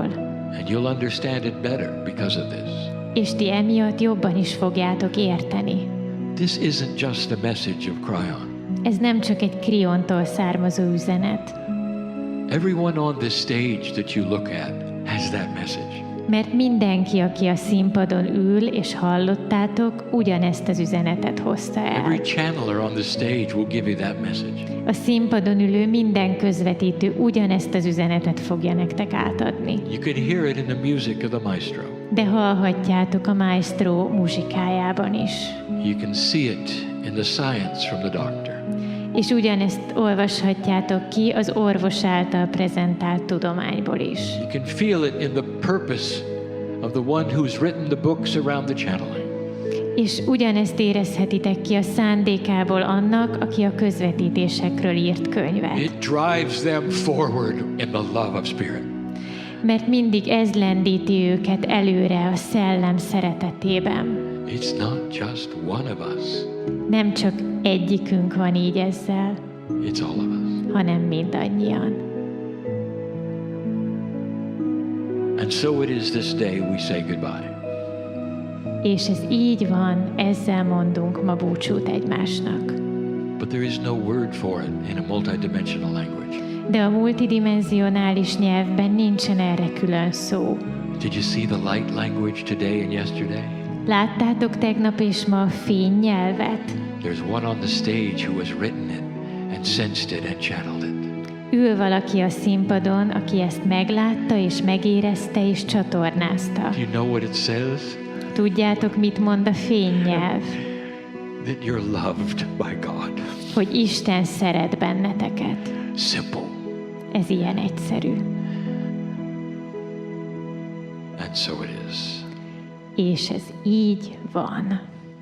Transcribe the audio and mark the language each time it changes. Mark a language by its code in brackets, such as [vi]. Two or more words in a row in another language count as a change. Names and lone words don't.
[en] And you'll understand it better because of this. [hu] És ti emiatt jobban is fogjátok érteni. [en] This isn't just a message of Kryon. [hu] Ez nem csak egy Kryontól származó üzenet. [en] Everyone on this stage that you look at has that message. [hu] Mert mindenki, aki a színpadon ül, és hallottátok, ugyanezt az üzenetet hozta el. [en] Every channeler on the stage will give you that message. [hu] A színpadon ülő minden közvetítő ugyanezt az üzenetet fogja nektek átadni. [en] You can hear it in the music of the maestro. [hu] De hallhatjátok a maestro muzsikájában is. [en] You can see it in the science from the doctor. [hu] És ugyanezt olvashatjátok ki az orvos által prezentált tudományból is. [en] You can feel it in the purpose of the one who's written the books around the channeling. [hu] És ugyanezt érezhetitek ki a szándékából annak, aki a közvetítésekről írt könyvet. [en] It drives them forward in the love of spirit. [hu] Mert mindig ez lendíti őket előre a szellem szeretetében. [en] It's not just one of us. [hu] Nem csak egyikünk van így ezzel, [en] It's all of us. [hu] hanem mindannyian. [en] And so it is this day we say goodbye. [hu] És ez így van, ezzel mondunk ma búcsút egymásnak. [en] But there is no word for it in a multidimensional language. [hu] De a multidimenzionális nyelvben nincsen erre külön szó. [en] Did you see the light language today and yesterday? [hu] Láttátok tegnap és ma a fénynyelvet? [en] There's one on the stage who has written it and sensed it and channeled it. [hu] Ül valaki a színpadon, aki ezt meglátta és megérezte és csatornázta. [en] Do you know what it says? [hu] Tudjátok, mit mond a fénynyelv? [en] That you're loved by God. [hu] Hogy Isten szeret benneteket. [en] Simple. [hu] Ez ilyen egyszerű. [en] And so it is. [hu] És ez így van.